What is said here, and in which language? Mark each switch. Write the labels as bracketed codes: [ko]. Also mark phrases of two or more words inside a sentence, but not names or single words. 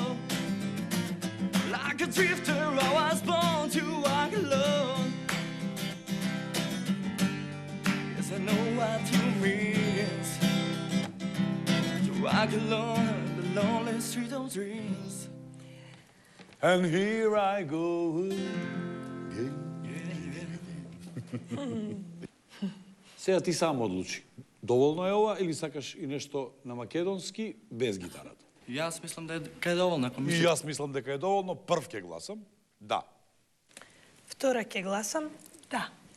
[en] Like a drifter, I was born to walk alone. Yes, I know what you mean to walk alone the lonely street of dreams. And here I go again. [mk] Сега ти сам одлучи. Доволно е ова или сакаш и нешто на македонски без гитарата? Јас мислам дека е доволно. И јас мислам дека е доволно. Прв ќе гласам. Да. Втора ќе гласам. Да.